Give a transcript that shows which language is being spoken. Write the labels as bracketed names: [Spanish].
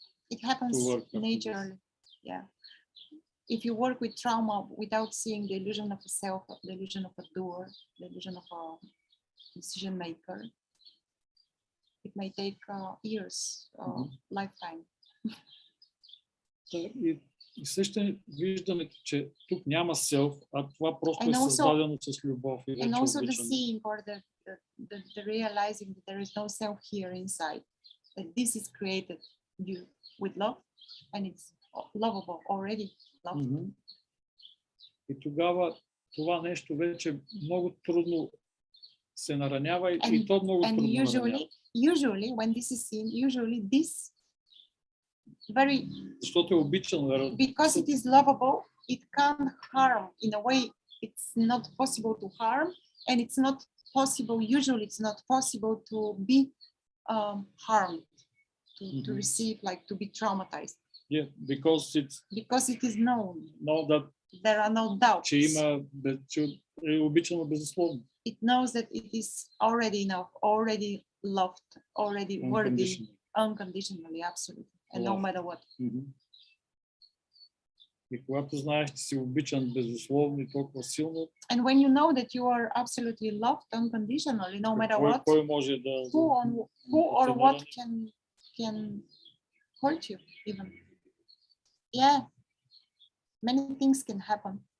[English] It happens naturally. Yeah. If you work with trauma without seeing the illusion of a self, the illusion of a doer, the illusion of a decision maker, it may take years, lifetime. [Bulgarian] И също виждането, че тук няма селф, а това просто е създадено с любов и [English] And also the seeing or the realizing that there is no self here inside, that this is created with love and it's lovable already. [Bulgarian] И тогава това нещо вече много трудно се наранява и то много трудно наранява. [English] Usually when this is seen, this very, [Bulgarian] защото е обичано. [English] Because it is lovable, it can't harm. In a way, it's not possible to harm, and it's not possible, usually it's not possible to be harmed, to receive, like to be traumatized. Yeah, because it is known that There are no doubts. [Bulgarian] че има, че е обичано безусловно. [English] It knows that it is already enough, already loved, already worthy, unconditionally, absolutely, and no Love. matter what. [Bulgarian] И когато знаеш, че си обичан безусловно и толкова силно, [English] And when you know that you are absolutely loved unconditionally, no matter what, [Bulgarian] кой може да... [English] who or what can hurt you even. Yeah, many things can happen.